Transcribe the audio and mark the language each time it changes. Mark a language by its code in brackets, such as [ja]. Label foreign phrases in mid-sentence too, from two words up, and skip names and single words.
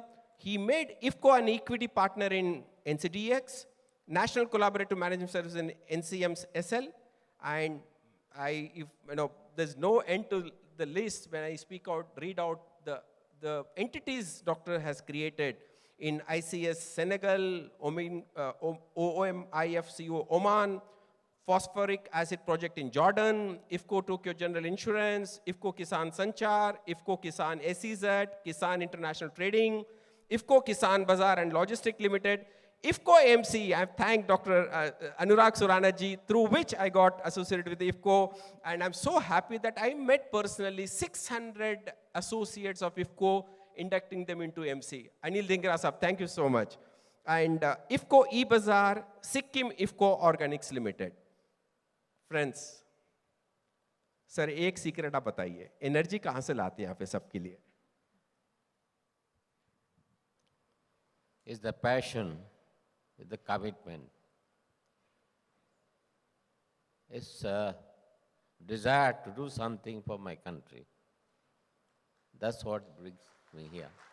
[en] He made IFFCO an equity partner in NCDX, National Collaborative Management Service in NCMSL, and there's no end to the list when I speak out, read out the entities doctor has created in ICS Senegal, IFFCO Oman, Phosphoric Acid Project in Jordan, IFFCO Tokyo General Insurance, IFFCO Kisan Sanchar, IFFCO Kisan SEZ, Kisan International Trading, IFFCO Kisan Bazaar and Logistic Limited, IFFCO AMC. I have thanked Dr. Anurag Surana ji, through which I got associated with IFFCO, and I'm so happy that I met personally 600 associates of IFFCO, inducting them into MC. Anil Dhingra sahab, thank you so much. And IFFCO E-Bazaar, Sikkim IFFCO Organics Limited. Friends, [hi] sir, एक सीक्रेट आप बताइए, एनर्जी कहाँ से लाते हैं आप सबके लिए? [en] Is the passion, is the commitment. It's a desire to do something for my country. That's what brings me here.